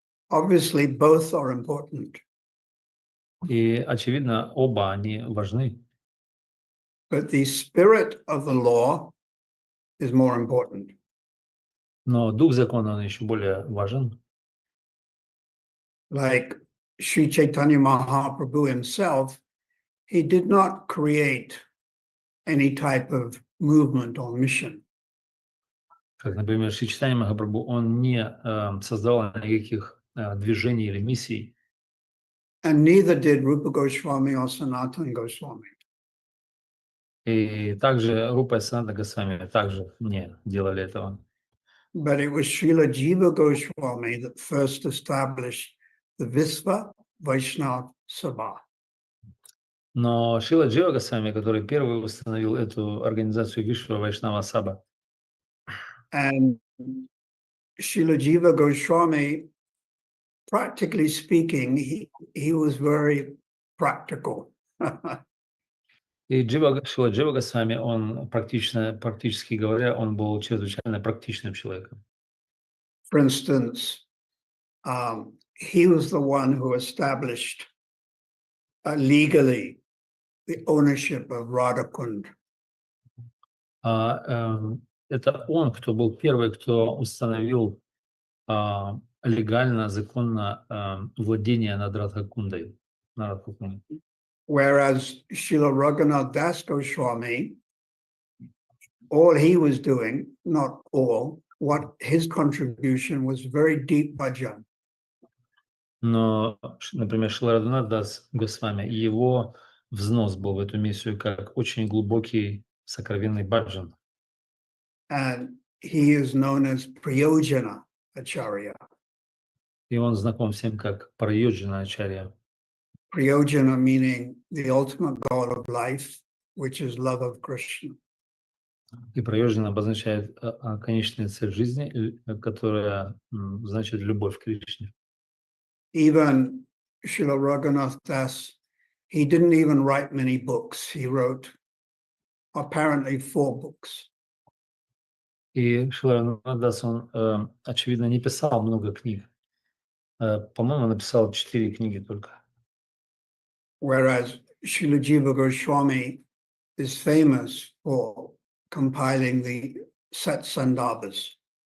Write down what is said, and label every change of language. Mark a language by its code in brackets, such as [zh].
[en] Obviously, both are important. [ru] И, очевидно, оба они важны. [en] But the spirit of the law is more important. [ru] Но дух закона, он еще более важен. [en] Like Sri Chaitanya Mahaprabhu himself, he did not create any type of movement or mission. [ru] Как, например, Шри Чайтанья Махапрабху, он не создавал никаких движений или миссий. [en] And neither did Rupa Goswami or Sanatana Goswami. [ru] И также Рупа и Санатана Госвами также не делали этого. [en] But it was Srila Jiva Goswami that first established the Visva Vaishnava Sabha. [ru] Но Шрила Джива Госвами, который первый установил эту организацию Вишва Вайшнава Саба. [en] And Srila Jiva Goswami, practically speaking, he was very practical. [ru] И Шрила Джива Госвами, он практически говоря, он был чрезвычайно практичным человеком. [en] For instance, he was the one who established legally the ownership of Radhakund. [ru] Это он, кто был первый, кто установил легально, законно владение над Радхакундой. [en] Whereas Srila Raghunath Das Goswami, all he was doing, not all, what his contribution was very deep bhajan. [ru] Но, например, Шрила Рагхунат Дас Госвами, его взнос был в эту миссию как очень глубокий сокровенный баджан. [en] And he is known as Priyojana Acharya. [ru] И он знаком всем как Прайоджана Ачарья. [en] Priyojana meaning the ultimate goal of life, which is love of Krishna. [ru] И Прайоджана обозначает конечную цель жизни, которая значит любовь к Кришне. [en] Even Srila Raghunath Das, he didn't even write many books. He wrote apparently 4 books. [ru] И Шрила Рагунатдас, он, очевидно, не писал много книг. По-моему, написал 4 книги только. [en] Whereas Srila Jiva Goswami is famous for compiling the set sandarbhas.